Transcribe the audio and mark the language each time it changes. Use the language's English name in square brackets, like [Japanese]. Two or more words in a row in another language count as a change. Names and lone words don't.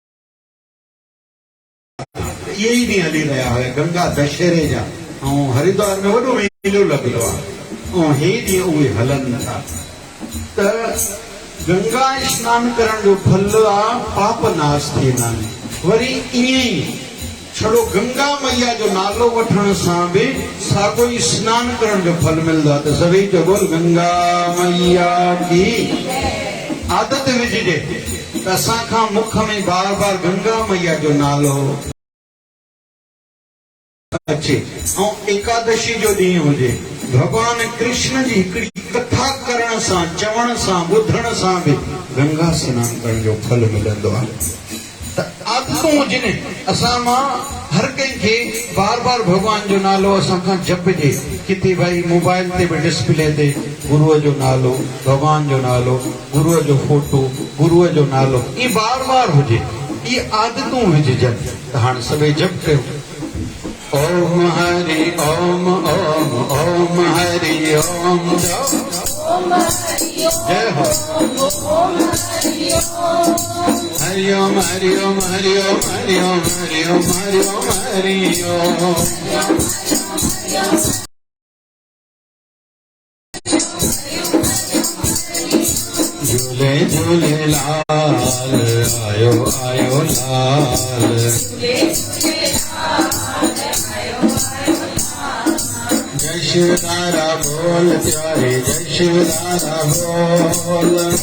[Sindhi] इहे ई ॾींहं हली रहिया हुया गंगा दशहरे जा ऐं हरिद्वार में वॾो मेलो लॻंदो आहे ऐं हे ॾींहं उहे हलनि था त गंगा स्नान करण जो फल आहे पाप नाश थींदा आहिनि वरी ईअं ई छड़ो गंगा मैया जो नालो वठण सां भी सागो ही स्नान करण जो फल मिलंदो आहे। त सभई जो बोल गंगा मैया की आदत विझिजे त असां खां मुख में बार बार गंगा मैया जो नालो अचे। ऐं एकादशी जो ॾींहुं हुजे, भगवान कृष्ण जी हिकिड़ी कथा करण सां, चवण सां, ॿुधण सां भी गंगा स्नान करण जो फल मिलंदो आहे। त आदतूं हुजनि असां मां हर कंहिंखे बार बार भगवान जो नालो असां खां जपजे। किथे भाई मोबाइल ते भी डिस्प्ले ते गुरुअ जो नालो, भगवान जो नालो, गुरुअ जो फोटो, गुरुअ जो नालो, ये बार बार हुजे। ये आदतूं हुजनि। त हाणे सभई जप कयो। ओम हरि ओम ओम ओम हरि ओम जय हो। हरि ओम हरि ओम हरि ओम हरि ओम हरि ओम हरि ओम हरि ओम। झूले झूले लाल आयो आयो लाल। जय शिवधारा बोल प्यारे, जय शिवधारा बोल।